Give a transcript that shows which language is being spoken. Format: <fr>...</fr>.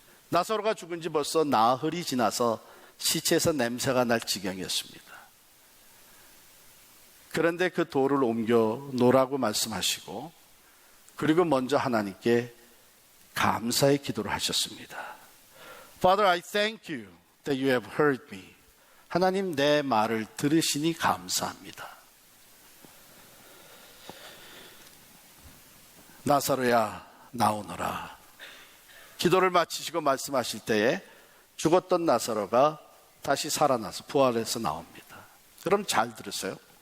<ko>나사로가 죽은 지 벌써 나흘이 지나서 시체에서 냄새가 날 지경이었습니다. 그런데 그 돌을 옮겨 놓으라고 말씀하시고 그리고 먼저 하나님께 감사의 기도를 하셨습니다.</ko> <en>Father, I thank you that you have heard me.</en> <ko>하나님 내 말을 들으시니 감사합니다. 나사로야 나오너라. 기도를 마치시고 말씀하실 때에 죽었던 나사로가 다시 살아나서 부활해서 나옵니다. 그럼 잘 들으세요.</ko>